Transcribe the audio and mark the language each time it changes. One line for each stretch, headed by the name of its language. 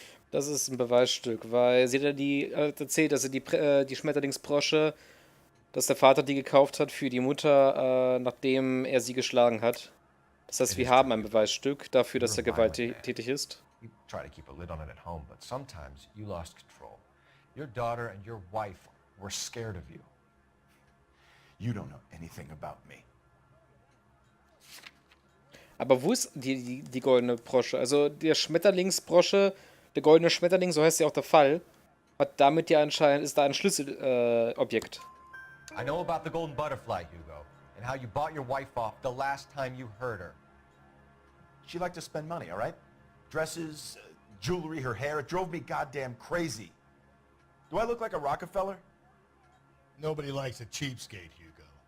German: Das ist ein Beweisstück, weil sie hat ja erzählt, dass sie die Schmetterlingsbrosche, dass der Vater die gekauft hat für die Mutter, nachdem er sie geschlagen hat. Das heißt, wir haben ein Beweisstück dafür, dass er gewalttätig ist.
English: You try to keep a lid on it at home, but sometimes you lost control. Your daughter and your wife were scared of you. You don't know anything about me.
German: Aber wo ist die goldene Brosche? Also der Schmetterlingsbrosche, der goldene Schmetterling, so heißt ja auch der Fall, hat damit ja anscheinend, ist da ein Schlüsselobjekt.
English: I know about the golden butterfly, Hugo, and how you bought your wife off the last time you heard her. She liked to spend money, all right? Dresses, jewelry, her hair. It drove me goddamn crazy. Do I look like a Rockefeller? Nobody likes a cheapskate, Hugo.